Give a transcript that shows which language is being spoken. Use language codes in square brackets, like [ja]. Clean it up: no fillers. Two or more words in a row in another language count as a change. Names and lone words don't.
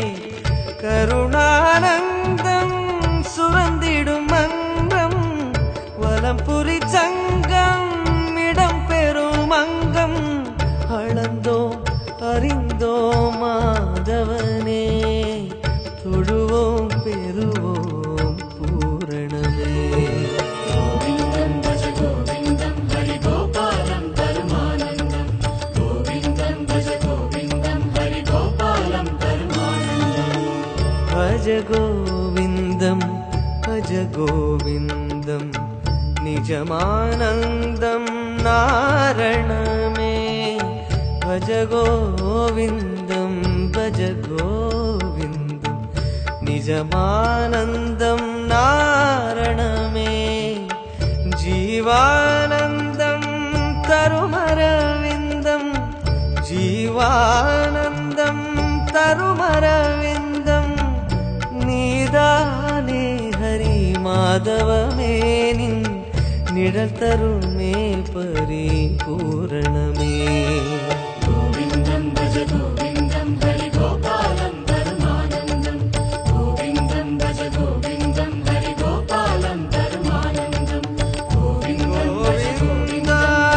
[ta] கருணானந்தம் சுரந்திடும் மன்றம் வலம்புரி சங்கம் இடம் பெறும் அங்கம் அளந்தோம் அறிந்தோம் மாதவனே தொழுவோம் பெறுவோம் பூரணமே. [sa] गोविन्दं भज गोविन्दं हरि गोपालं परमानन्दम्. गोविन्दं भज गोविन्दं हरि गोपालं परमानन्दम्. भज गोविन्दं भज गोविन्दं निजमानन्दं नारणमे. भज गोविन्दं भज गोविन्दं निजमानन्दं नारणमे. [ta] जीवानन्दं பேருவானந்தம் தருமரவிந்தம் நீதானே ஹரி மாதவமே நின் நிழல் தருமே பரிபூரணமே [sa] गोविन्दं भज गोविन्दं हरि गोपालं परमानन्दं गोविन्दं भज गोविन्दं हरि गोपालं परमानन्दं गोविन्दं भज गोविन्दम्